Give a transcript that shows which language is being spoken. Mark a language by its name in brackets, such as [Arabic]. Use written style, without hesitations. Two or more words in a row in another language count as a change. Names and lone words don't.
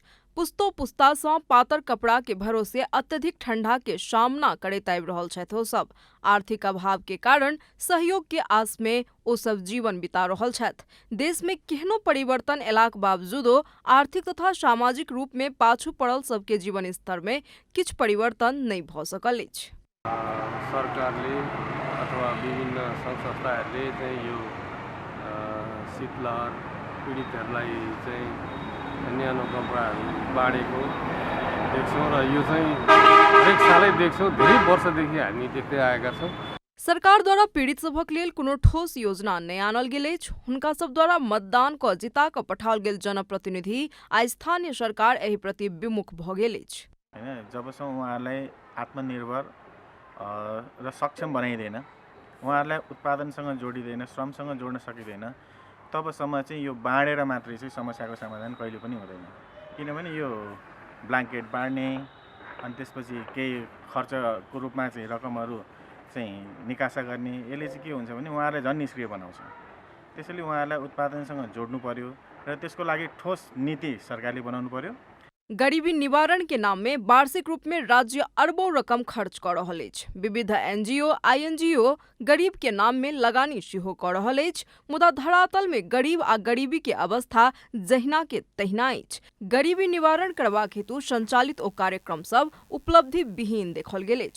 [Maithili] पुस्तो पुस्ता सँ पातर कपड़ा के भरोसे अत्यधिक ठंडा के सामना करैत आबि रहल छथि। ओ सब आर्थिक अभाव के कारण सहयोग के आस में ओ सब जीवन बिता रहल छथि। देश में केहनो परिवर्तन एलाक बावजूदो आर्थिक तथा सामाजिक रूप में पाछू पड़ल सबके जीवन स्तर में किछ परिवर्तन नहीं भ सकल अछि। [Nepali] सरकारले अथवा विभिन्न सङ्घ संस्थाहरूले चाहिँ यो शीतलहर पीडितहरूलाई चाहिँ न्यानो कपडाहरू बाँडेको देख्छौँ र यो चाहिँ हरेक सालै देख्छौँ। धेरै वर्षदेखि हामी देख्दै आएका छौँ। [Maithili] सरकार द्वारा पीड़ित सभक लेल कोनो ठोस योजना नहीं आनल गेल अछि। हुनका सब द्वारा मतदान क जिता क पठाओल गेल जनप्रतिनिधि आ स्थानीय सरकार एहि प्रति विमुख भ गेल अछि। [Nepali] जबसम्म उहाँलाई आत्मनिर्भर र सक्षम बनाइँदैन, उहाँहरूलाई उत्पादनसँग जोडिँदैन, श्रमसँग जोड्न सकिँदैन, तबसम्म चाहिँ यो बाँडेर मात्रै चाहिँ समस्याको समाधान कहिले पनि हुँदैन। किनभने यो ब्ल्याङ्केट बाँड्ने अनि त्यसपछि केही खर्चको रूपमा चाहिँ रकमहरू चाहिँ निकासा गर्ने, यसले चाहिँ के हुन्छ भने उहाँहरूलाई झन् निष्क्रिय बनाउँछ। त्यसैले उहाँहरूलाई उत्पादनसँग जोड्नु पर्यो र त्यसको लागि ठोस नीति सरकारले बनाउनु पर्यो। [Maithili] गरीबी निवारण के नाम में वार्षिक रूप में राज्य अरबों रकम खर्च कर रहल अछि। विविध एनजीओ INGO गरीब के नाम में लगानी सेहो कर रहल अछि, मुदा धरातल में गरीब आ गरीबी के अवस्था जहिना के तहिना अछि। गरीबी निवारण करबाक हेतु संचालित ओ कार्यक्रम सब उपलब्धि विहीन देखल गेल अछि।